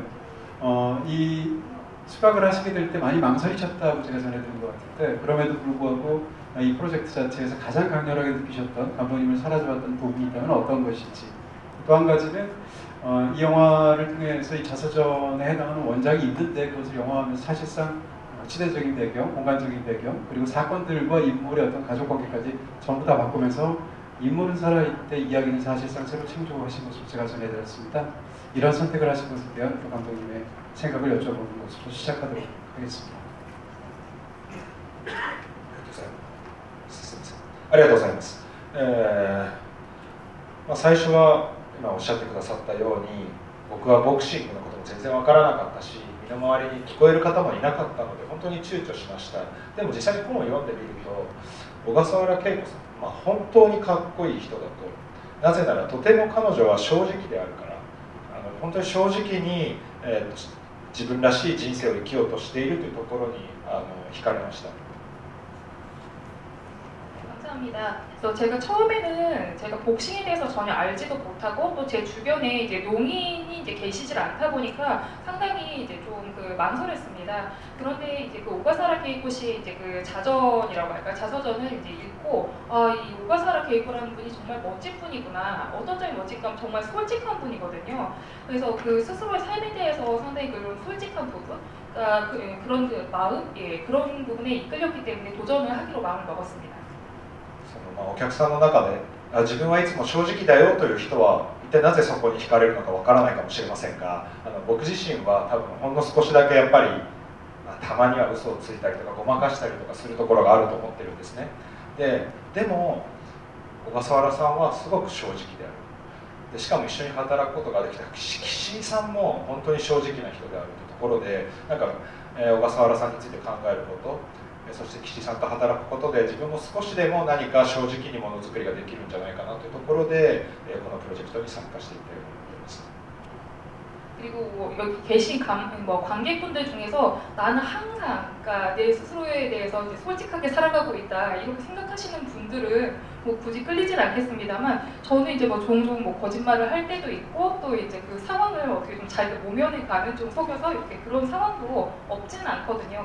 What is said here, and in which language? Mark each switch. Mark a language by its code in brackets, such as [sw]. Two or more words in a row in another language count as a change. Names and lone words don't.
[ko] 이 수락을 하시게 될 때 많이 망설이셨다고 제가 전해 들은 것 같은데 그럼에도 불구하고 이 프로젝트 자체에서 가장 강렬하게 느끼셨던 감독님을 사라져왔던 부분이 있다면 어떤 것인지, 또 한 가지는 이 영화를 통해서 이 자서전에 해당하는 원작이 있는데 그것을 영화화하면 사실상 시대적인 배경, 공간적인 배경, 그리고 사건들과 인물의 어떤 가족관계까지 전부 다 바꾸면서 인물은 살아있대 이야기는 사실상 새로 창조하신 것으로 제가 전해드렸습니다. 이런 선택을 하신 것에 대한 또 감독님의 생각을 여쭤보는 것으로 시작하도록 하겠습니다. [ja] ありがとうございます。最初は今おっしゃってくださったように僕はボクシングのことも全然わからなかったし身の回りに聞こえる方もいなかったので本当に躊躇しました。でも実際に本を読んでみると小笠原恵子さん、本当にかっこいい人だと。なぜならとても彼女は正直であるから本当に正直に、自分らしい人生を生きようとしているというところに惹かれました。 [ko] 감사합니다. 그래서 제가 처음에는 제가 복싱에 대해서 전혀 알지도 못하고 또 제 주변에 이제 농인이 이제 계시질 않다 보니까 상당히 이제 좀 그 망설였습니다. 그런데 이제 그 오가사라 게이코 씨의 이제 그 자전이라고 할까요? 자서전을 이제 읽고 이 오가사라 게이코라는 분이 정말 멋진 분이구나. 어떤 점이 멋질까 하면 정말 솔직한 분이거든요. 그래서 그 스스로의 삶에 대해서 상당히 그런 솔직한 부분, 그런 그 마음, 그런 부분에 이끌렸기 때문에 도전을 하기로 마음을 먹었습니다. [ja] お客さんの中で自分はいつも正直だよという人は一体なぜそこに惹かれるのかわからないかもしれませんが僕自身は多分ほんの少しだけやっぱり、たまには嘘をついたりとかごまかしたりとかするところがあると思ってるんですね。でも小笠原さんはすごく正直である。でしかも一緒に働くことができた岸井さんも本当に正直な人であるというところでなんか、小笠原さんについて考えること、そして岸井さんと働くことで自分も少しでも何か正直にものづくりができるんじゃないかなというところで、このプロジェクトに参加していったように思います。 [ko] 그리고 여기 계신 관객분들 중에서 나는 항상 그러니까 내 스스로에 대해서 이제 솔직하게 살아가고 있다 이렇게 생각하시는 분들은 뭐 굳이 끌리진 않겠습니다만 저는 이제 뭐 종종 뭐 거짓말을 할 때도 있고 또 이제 그 상황을 어떻게 좀 잘 모면해 가는 좀 속여서 이렇게 그런 상황도 없지는 않거든요.